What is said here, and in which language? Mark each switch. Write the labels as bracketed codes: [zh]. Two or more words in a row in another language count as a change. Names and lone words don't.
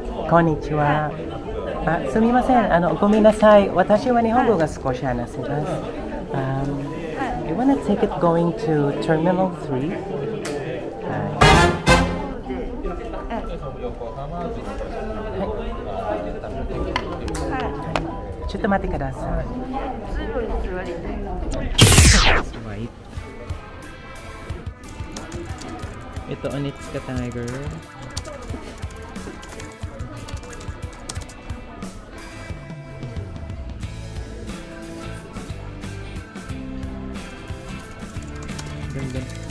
[ja] こんにちは。すみません。ごめんなさい。私は日本語が少し話せます。 [en] You wanna take it going to Terminal 3? [ja] ちょっと待ってください。Ito, Onitsuka Tiger. [tl] Ganda.